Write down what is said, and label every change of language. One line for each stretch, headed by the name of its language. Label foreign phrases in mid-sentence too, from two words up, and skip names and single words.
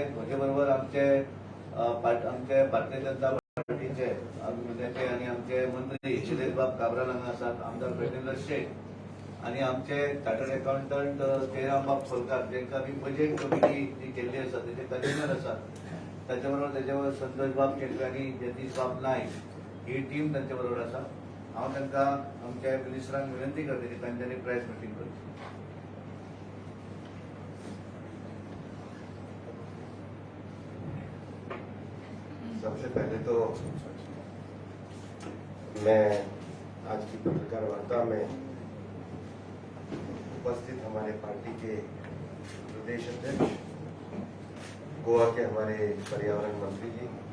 Konkani: म्हजे बरोबर आमचे भारतीय जनता पार्टीचे नेते आणि आमचे मंत्री शिलेश बाब काब्राल हांगा आसात, आमदार प्रज्ञेंद्र शेट आणि आमचे
English: chartered accountant
Konkani: जयराम बाब खोलकार, जेंकां बी
English: budget committee
Konkani: जी केल्ली आसा तेजे कन्व्हिनर आसात. ताचे बरोबर तेजे बरोबर संतोष बाब केटवे आनी जगदीश बाब नायक ही टीम तांचे बरोबर आसा. हांव तांकां आमच्या मिनिस्टरांक विनंती करता की तांच्यांनी
English: press meeting
Konkani: करची.
Hindi: सबसे पहले तो मैं आज की पत्रकार वार्ता में उपस्थित हमारे पार्टी के प्रदेश अध्यक्ष, गोवा के हमारे पर्यावरण मंत्री जी